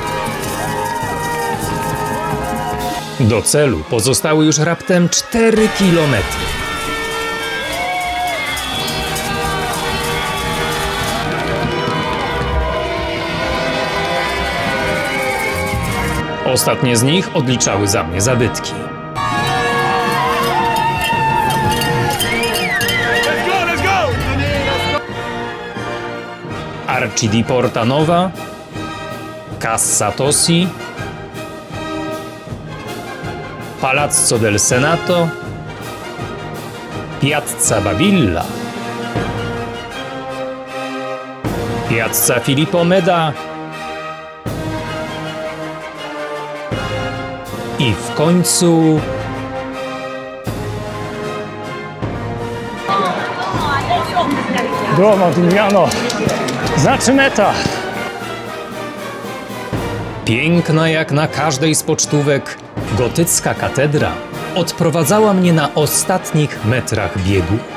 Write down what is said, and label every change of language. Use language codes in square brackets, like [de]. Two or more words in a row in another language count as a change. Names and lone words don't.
[pl] Do celu pozostały już raptem 4 kilometry. Ostatnie z nich odliczały za mnie zabytki. Arci di Porta Nova, Cassa Tossi, Palazzo del Senato, Piazza Babilla, Piazza Filippo Meda i w końcu Duomo di Milano. Znaczy meta. piękna jak na każdej z pocztówek, gotycka katedra odprowadzała mnie na ostatnich metrach biegu.